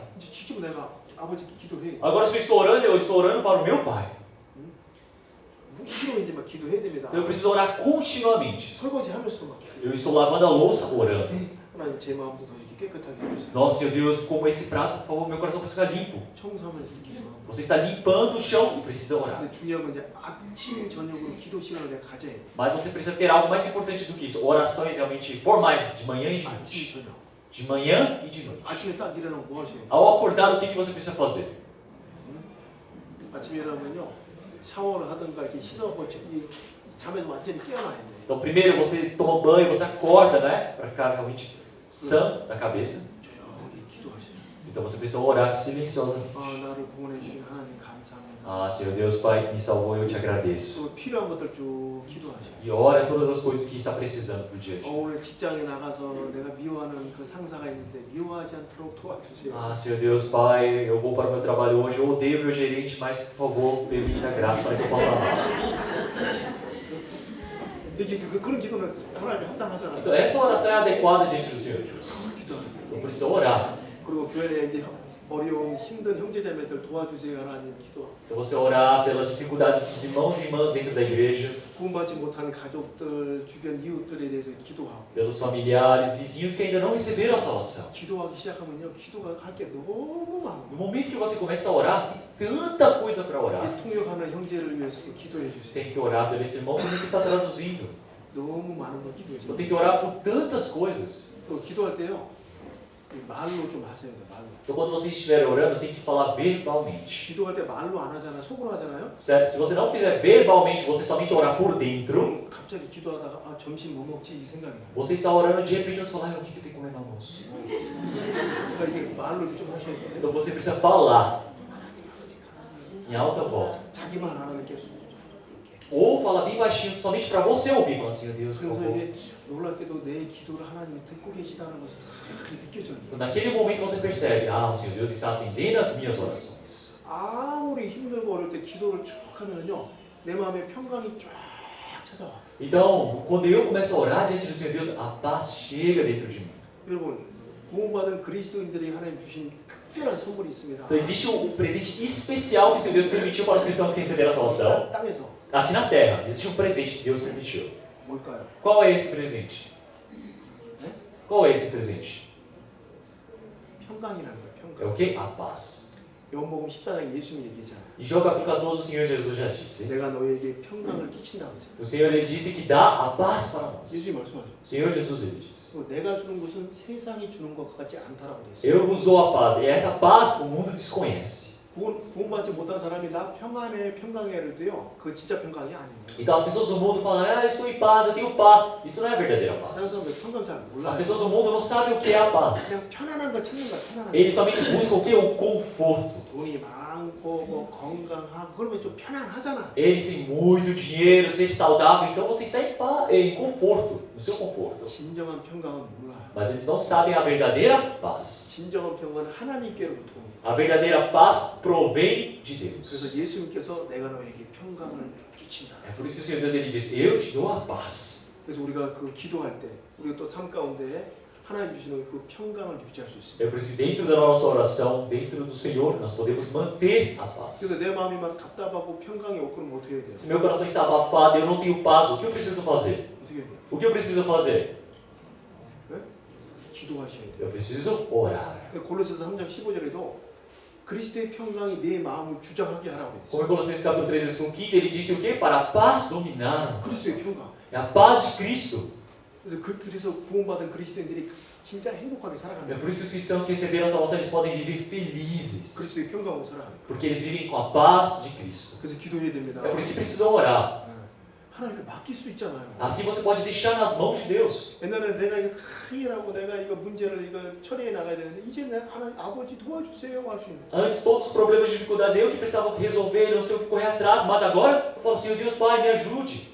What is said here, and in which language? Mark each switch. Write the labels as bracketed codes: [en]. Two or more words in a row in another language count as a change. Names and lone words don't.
[ko] 이제 직접 내가 아버지께 기도해. [pt] Agora se eu estou orando para o meu pai. [ko] 무시로 이제 막 기도해야 됩니다. [pt] Eu preciso orar continuamente. [ko] 설거지하면서도 막 기도. [pt] Eu estou lavando a louça orando. [ko] 하나님 제 마음도 더 이렇게 깨끗하게 해주세요. [pt] Nossa, Senhor Deus, como esse prato, por favor, meu coração precisa ficar limpo. [ko] 청소하면 이렇게 기도하고. [pt] Você está limpando o chão e precisa orar. [ko] 근데 중요한 건 이제 아침 저녁으로 기도 시간을 내가 가져야 돼. [pt] Mas você precisa ter algo mais importante do que isso. Orações realmente formais, de manhã e de noite. [ko] 아침 저녁. [pt] De manhã e de noite. [ko] 아침에 딱 일어나면 뭐 하셔야 돼? [pt] Ao acordar, o que você precisa fazer? [ko] 아침에 일어나면요 샤워를 하든가 이렇게 씻어서 이 잠에서 완전히 깨어나야 돼. [pt] Então, primeiro você toma banho, você acorda, né? Para ficar realmente sã da cabeça. [ko] 조용히 기도하셔야 돼. [pt] Então, você precisa orar silenciosamente. [ko] 나를 구원해 주신 하나님 감사합니다. [pt] Ah, Senhor Deus, Pai, que me salvou, eu te agradeço. [ko] 또 필요한 것들 쭉 기도하셔야 돼. [pt] E ora todas as coisas que está precisando pro dia a dia. [ko] 오늘 직장에 나가서 내가 미워하는 그 상사가 있는데 미워하지 않도록 도와주세요. [pt] Ah, Senhor Deus, Pai, eu vou para o meu trabalho hoje, eu odeio meu gerente, mas por favor, me dá graça para que eu possa amar. [ko] 이게 그런 기도는 하나님께 합당하잖아요. [pt] Então essa oração é adequada diante do Senhor Jesus. [ko] 기도하는 거. [pt] Então precisa orar. [ko] 그리고 교회 내에 이제 어려운 힘든 형제자매들 도와주세요 하나님 기도. [pt] Então você orar pelas dificuldades dos irmãos e irmãs dentro da igreja, [ko] 구원받지 못한 가족들, 주변 이웃들에 대해서 기도하고. [pt] pelos familiares, vizinhos que ainda não receberam a salvação. [ko] 기도하기 시작하면요, 기도가 할 게 너무 많아. [pt] No momento que você começa a orar, tem tanta coisa para orar. [ko] 이 통역하는 형제를 위해서도 기도해 주세요. [pt] Tem que orar pelo esse irmão que está traduzindo. [ko] 너무 많은 거 기도해 [pt] Eu [ko] 주세요. [pt] tenho que orar por tantas coisas. [ko] 또 기도할 때요, 이 말로 좀 하셔야 돼요, 말로. [pt] Então quando vocês estiverem orando, tem que falar verbalmente. [ko] 기도할 때 말로 안 하잖아요, 속으로 하잖아요. [pt] Certo? Se você não fizer verbalmente, você somente orar por dentro, [ko] 그럼 갑자기 기도하다가 아 점심 뭐 먹지 이 생각이 나요. [pt] você está orando de repente você fala, o que eu tenho que comer no almoço? [ko] 그러니까 이게 말로 좀 하셔야 돼요. [pt] Então você precisa falar em alta voz. [ko] 자기만 알아는 계속 이렇게. [pt] Ou falar bem baixinho, somente para você ouvir, falando, Senhor Deus, por [ko] 그래서 [pt] favor. [ko] 이게 놀랍게도 내 기도를 하나님이 듣고 계시다는 것을 다 느껴져요. [pt] Então, naquele momento você percebe, o Senhor Deus está atendendo as minhas orações. [ko] 아무리 힘들고 어려울 때 기도를 쭉 하면요, 내 마음에 평강이 쫙 찾아와. [pt] Então, quando eu começo a orar diante do Senhor Deus, a paz chega dentro de mim. [ko] 여러분, 구원받은 그리스도인들이 하나님 주신 특별한 선물이 있습니다. [pt] Então existe um presente especial que o Senhor Deus permitiu para os cristãos que receberam a salvação. [ko] 땅에서 [pt] Aqui na Terra, existe um presente que Deus permitiu. [ko] 뭘까요? [pt] Qual é esse presente? [ko] 네? [pt] Qual é esse presente? [ko] 평강이라는 거예요. [pt] É [ko] 평강. [pt] o que? A paz. [ko] 요한복음 14장에 예수님이 얘기했잖아요. [pt] Em João capítulo 14, o Senhor Jesus já disse. [ko] 내가 너에게 평강을 끼친다고 했잖아요. [pt] O Senhor ele disse que dá a paz para nós. [ko] 예수님이 말씀하셨어요. [pt] O Senhor Jesus ele disse. [ko] 내가 주는 것은 세상이 주는 것 같지 않다라고 돼 있어요. [pt] Eu vos dou a paz. E essa paz o mundo desconhece. [ko] 구원받지 못한 사람이 나 평안해 평강해를 도요. 그 진짜 평강이 아니에요. [pt] Então as pessoas do mundo falam, eu estou em paz, eu tenho paz. Isso não é a verdadeira [ko] 다른 [pt] paz. [ko] 사람들 평강 잘 [pt] As [ko] 몰라요. [pt] pessoas do mundo não sabem o que é a paz. [ko] 그냥 편안한 걸 찾는 거야. 편안한 거. [pt] Eles somente buscam o que? O conforto. [ko] 돈이 많고 뭐 건강하고 그러면 좀 편안하잖아. [pt] Eles têm muito dinheiro, ser saudável, então você está em paz, em conforto, no seu conforto. [ko] 진정한 평강은 몰라요. [pt] Mas eles não sabem a verdadeira paz. [ko] 진정한 평강은 하나님께로부터 옵니다. [pt] A verdadeira paz provém de Deus. [ko] 그래서 예수님께서 내가 너에게 평강을 끼친다. [pt] É por isso que o Senhor Deus ele diz, eu te dou a paz. [ko] 그래서 우리가 그 기도할 때 우리가 또 삶 가운데 하나님 주시는 그 평강을 유지할 수 있습니다. [pt] É por isso que dentro da nossa oração, dentro do Senhor, nós podemos manter a paz. [ko] 그래서 내 마음이 막 답답하고 평강이 없고 그러면 어떻게 해야 돼요? [pt] Se meu coração está abafado, eu não tenho paz, o que eu preciso fazer? [ko] 어떻게 해야 돼요? [pt] O que eu preciso fazer? [ko] 네? 기도하셔야 돼요. [pt] Eu preciso orar. [ko] 골로새서 3장 15절에도 그리스도의 평강이 내 마음을 주장하게 하라고 [pt] Como [ko] 했어요. [pt] em Colossenses capítulo 3, versículo 15, ele disse o quê? Para a paz dominar. [ko] 그리스도의 평강. [pt] É a paz de Cristo. [ko] 그래서 구원받은 그리스도인들이 진짜 행복하게 [pt] É [ko] 살아갑니다. [pt] por isso que os cristãos que receberam a salvação, eles podem viver felizes. [ko] 그리스도의 평강으로 살아갑니다. [pt] Porque eles vivem com a paz de Cristo. [ko] 그래서 기도해야 됩니다. [pt] É por isso que precisam orar. [ko] 네. 하나님께 맡길 수 있잖아요. [pt] Assim você pode deixar nas mãos de Deus. [ko] 옛날에 내가 이거 다 해결하고 내가 이거 문제를 이거 처리해 나가야 되는데 이제 내가 하나님 아버지 도와주세요 할 수 있는. [pt] Antes todos os problemas e dificuldades eu que precisava resolver, não sei o que correr atrás, mas agora eu falo, Senhor Deus Pai, me ajude.